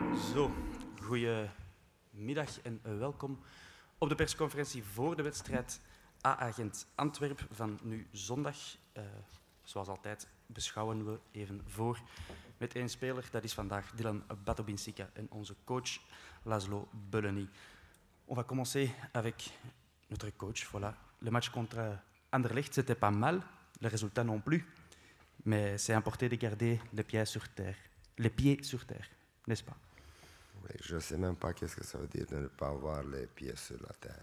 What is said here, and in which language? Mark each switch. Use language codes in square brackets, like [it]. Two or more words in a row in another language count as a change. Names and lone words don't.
[nl] Zo, goedemiddag en welkom op de persconferentie voor de wedstrijd AA Gent-Antwerp van nu zondag. Zoals altijd beschouwen we even voor met één speler. Dat is vandaag Dylan Batobinsika en onze coach Laszlo Bölöni. [fr] On va commencer avec notre coach. Voilà. Le match contre Anderlecht, c'était pas mal. Le résultat non plus. Mais c'est important de garder les pieds sur terre. Les pieds sur terre, n'est-ce pas? Oui, je ne sais même pas qu'est-ce que ça veut dire de ne pas avoir les pieds sur la terre.